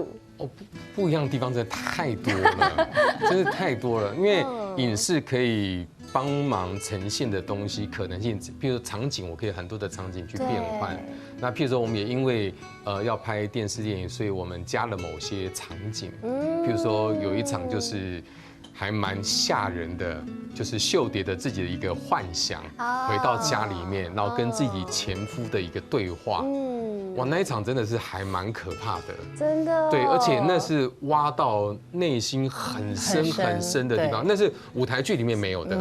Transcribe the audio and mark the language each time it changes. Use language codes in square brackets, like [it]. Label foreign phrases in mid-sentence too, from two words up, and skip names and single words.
[zh] 哦，不一樣的地方真的太多了，真的太多了。因為影視可以幫忙呈現的東西可能性，譬如說場景，我可以很多的場景去變換。那譬如說，我們也因為要拍電視電影，所以我們加了某些場景。譬如說有一場就是還蠻嚇人的，就是秀蝶的自己的一個幻想，回到家裡面，然後跟自己前夫的一個對話。哇，那一場真的是還蠻可怕的，真的。對，而且那是挖到內心很深很深的地方，那是舞台劇裡面沒有的，